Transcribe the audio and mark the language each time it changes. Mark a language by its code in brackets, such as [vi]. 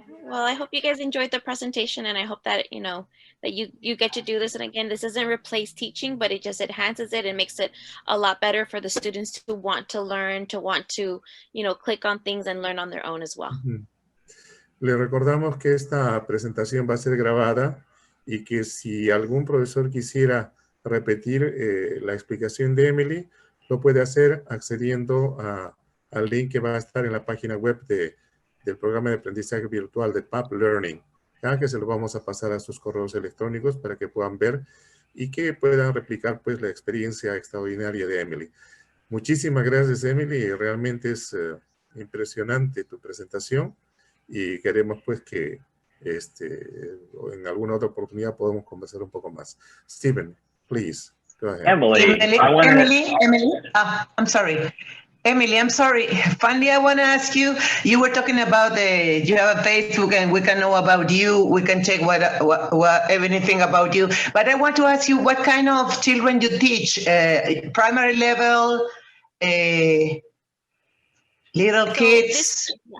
[en] Well, I hope you guys enjoyed the presentation, and I hope that, you know, that you get to do this. And again, this doesn't replace teaching, but it just enhances it and makes it a lot better for the students to want to learn, to want to, you know, click on things and learn on their own as well. [es] Le recordamos que esta presentación va a ser grabada y que si algún profesor quisiera repetir la explicación de Emily, lo puede hacer accediendo al link que va a estar en la página web del programa de aprendizaje virtual de PAP Learning, ¿ya? Que se lo vamos a pasar a sus correos electrónicos para que puedan ver y que puedan replicar pues la experiencia extraordinaria de Emily. Muchísimas gracias, Emily. Realmente es impresionante tu presentación y queremos pues que en alguna otra oportunidad podamos conversar un poco más. [en] Stephen, please, go ahead. Emily, I'm sorry. Emily, I'm sorry. Finally, I want to ask you, you were talking about you have a Facebook and we can know about you. We can check what everything about you. But I want to ask you what kind of children you teach, primary level, little kids.